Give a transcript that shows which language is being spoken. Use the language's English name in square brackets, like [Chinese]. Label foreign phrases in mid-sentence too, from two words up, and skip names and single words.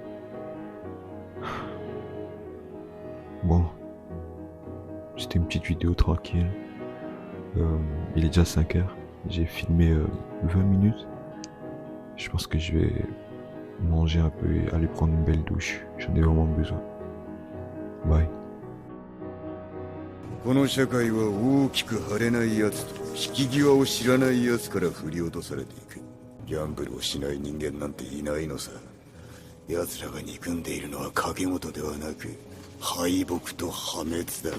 [French] Bon, c'était une petite vidéo tranquille. Il est déjà 5 heures. J'ai filmé 20 minutes. Je pense que je vais manger un peu et aller prendre une belle douche. J'en ai vraiment besoin. Bye. [Japanese] この社会は大きく腫れない奴と引き際を知らない奴から振り落とされていく。ギャンブルをしない人間なんていないのさ。奴らが憎んでいるのは影本ではなく敗北と破滅だ。